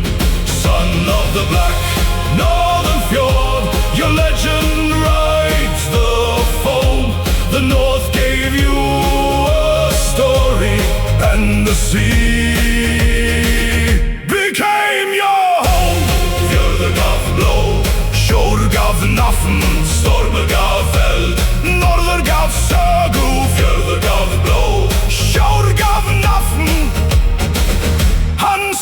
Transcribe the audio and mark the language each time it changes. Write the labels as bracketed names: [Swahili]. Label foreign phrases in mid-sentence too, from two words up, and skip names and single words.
[English] Son of the Black Northern Fjord, your legend rides the foam. The north gave you a story, and the sea became your home. [Icelandic] Fjörður gaf blóð, sjór gaf nafn, stormur gaf eld, norður gaf sögu. Fjörður gaf blóð, sjór gaf nafn, hann